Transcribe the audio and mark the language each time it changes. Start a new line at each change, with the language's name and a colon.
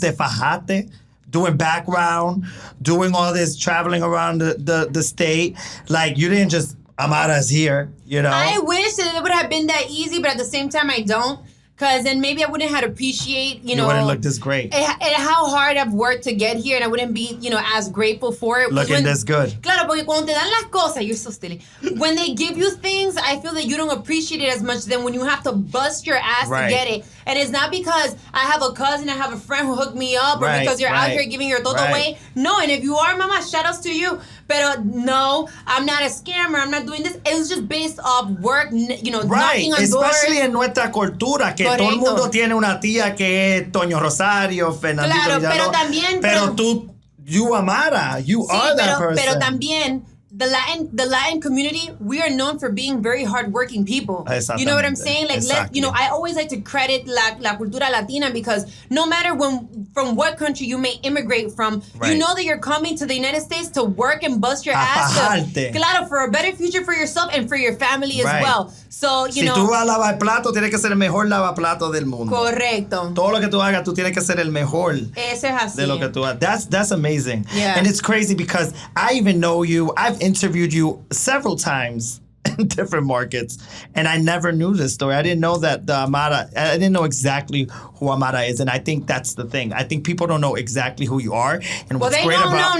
Spanish: Te fajaste,
English: doing background, doing all this, traveling around the state. Like, you didn't just Amara's here, you know? I wish that it would have been that easy, but at the same time, I don't. Because then maybe I wouldn't have to appreciate, you know. You wouldn't look this great. And how hard I've worked to get here, and I wouldn't be, you know, as grateful for it. Looking this good.
Spanish: Claro, porque cuando te dan las cosas,
English: you're so silly. When they give you things, I feel that you don't appreciate it as much than when you have to bust your ass to get it. And it's not because I have a cousin, I have a friend who hooked me up, or because you're out here giving your todo away. No, and if you are, mama, shout outs to you. But no, I'm not a scammer. I'm not doing this. It was just based off work, you know, knocking on doors.
Spanish: Especially en nuestra cultura, que todo el mundo tiene una tía que es Toño Rosario, Fernandito. Claro, pero también... Pero tú,
English: you Amara, you are that person.
Spanish: Pero también...
English: The Latin community, we are known for being very hardworking people. You know what I'm saying? Like, I always like to credit
Spanish: la cultura latina
English: because no matter from what country you may immigrate from, you know that you're coming to the United States to work and bust your ass. Claro, for a better future for yourself and for your family as well. So, you know.
Spanish: Si tú vas a lavar plato, tienes que ser el mejor lavaplato del mundo. Correcto. Todo lo que tú hagas, tú tienes que ser el mejor. Eso es así. De lo que tú hagas.
English: That's amazing. Yeah. And it's crazy because I even know you. I've interviewed you several times in different markets, and I never knew this story. I didn't know that the Amara. I didn't know exactly who Amara is, and I think that's the thing. I think people don't know exactly who you are, and what's great about